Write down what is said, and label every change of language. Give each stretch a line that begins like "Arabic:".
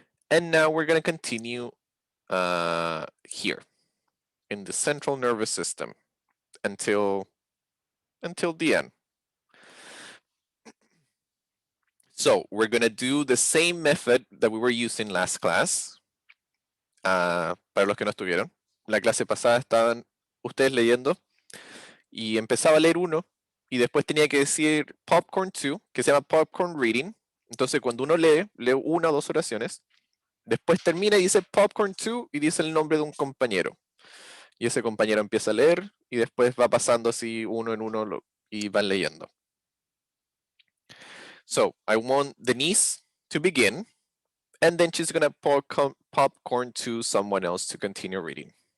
English: And now we're going to continue here in the central nervous system until the end. So we're going to do the same method that we were using last class.
Spanish: Para los que no estuvieron, la clase pasada estaban ustedes leyendo y empezaba a leer uno y después tenía que decir popcorn 2, que se llama popcorn reading. Entonces cuando uno lee 1 o 2 oraciones, después termina y dice popcorn 2 y dice el nombre de un compañero. Y ese compañero empieza a leer y después va pasando así uno en uno y van leyendo.
English: So I want Denise to begin, and then she's gonna popcorn to someone else to continue reading.